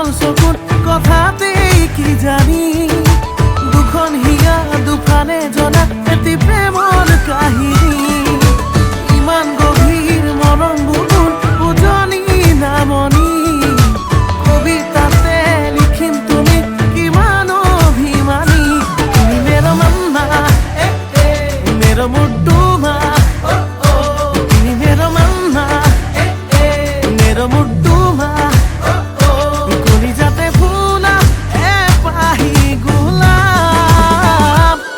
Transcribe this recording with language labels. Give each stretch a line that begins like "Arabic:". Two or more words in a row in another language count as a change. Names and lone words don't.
Assamese: চকুত কথাতে কি জানি দুখন হিয়া দুফালে জনা এটি প্ৰেমৰ কাহিনী ইমান গভীৰ মৰম বুকুৰ উজনি নামনি কবিতাতে লিখিম তুমি কিমান অভিমানী তুমি
Nepali: मेरो मनमा मेरो मुटुमा
Assamese: তুমি
Nepali: मेरो मनमा मेरो मुटुमा कलिजाते फुला पाही गुलाब